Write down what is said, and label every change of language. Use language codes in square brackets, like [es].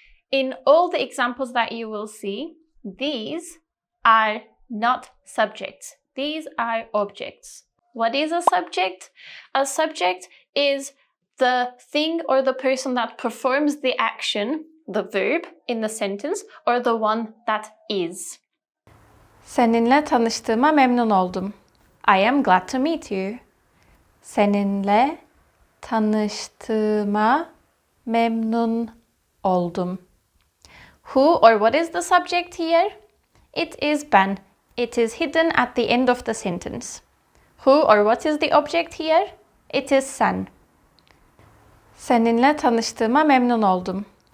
[en] In all the examples that you will see, these are not subjects. These are objects. What is a subject? A subject is the thing or the person that performs the action, the verb in the sentence, or the one that is. [tr] Seninle tanıştığıma memnun oldum. [en] I am glad to meet you. [tr] Seninle tanıştığıma memnun oldum. [en] Who or what is the subject here? It is ben. It is hidden at the end of the sentence. Who or what is the object here? It is sen. [tr] Seninle tanıştığıma memnun oldum.